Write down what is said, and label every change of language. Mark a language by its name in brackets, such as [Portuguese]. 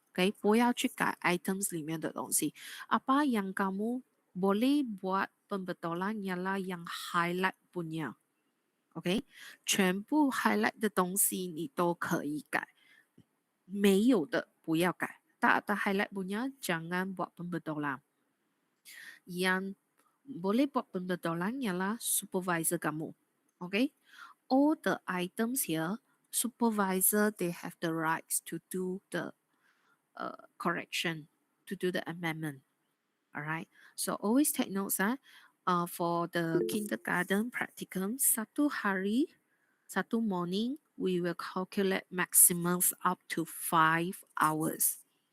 [Malay] Okay, [Chinese] 不要去改 items 里面的东西。 [Malay] Apa yang kamu boleh buat pembetulan ialah yang highlight punya. [Chinese] Okay, 全部 highlight 的东西你都可以改，没有的不要改。 [Malay] Tak ada highlight punya jangan buat pembetulan. Yang boleh buat pembetulan ialah supervisor kamu. [English] Okay, all the items here, supervisor they have the rights to do the correction, to do the amendment. All right. So always take notes. For the kindergarten practicum, satu morning, we will calculate maximums up to 5 hours.